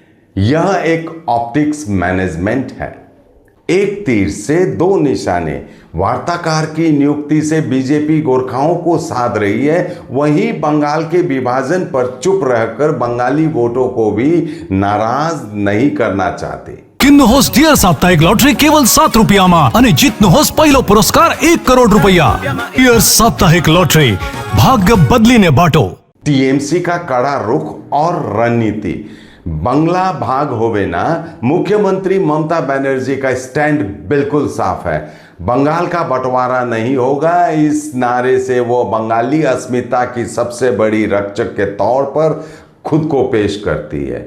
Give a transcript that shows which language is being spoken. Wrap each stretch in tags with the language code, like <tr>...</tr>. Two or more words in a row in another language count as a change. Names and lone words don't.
<hi>यह एक</hi> <en>optics management</en> <hi>है। एक तीर से 2 निशाने। वार्ताकार की नियुक्ति से बीजेपी गोरखाओं को साध रही है, वहीं बंगाल के विभाजन पर चुप रहकर बंगाली वोटों को भी नाराज नहीं करना चाहते।</hi> <ne>किन्नुहोस् डियर साप्ताहिक लॉटरी केवल 7 रुपियाँमा अनि जित्नुहोस् पहिलो पुरस्कार 1 करोड रुपैयाँ। डियर साप्ताहिक लॉटरी, भाग्य बदलिने बाटो।</ne> <hi>TMC का कड़ा रुख और रणनीति।</hi> <bn>বাংলা ভাগ হবে না,</bn> <hi>मुख्यमंत्री ममता बनर्जी का स्टैंड बिल्कुल साफ है। बंगाल का बंटवारा नहीं होगा। इस नारे से वो बंगाली अस्मिता की सबसे बड़ी रक्षक के तौर पर खुद को पेश करती है।</hi>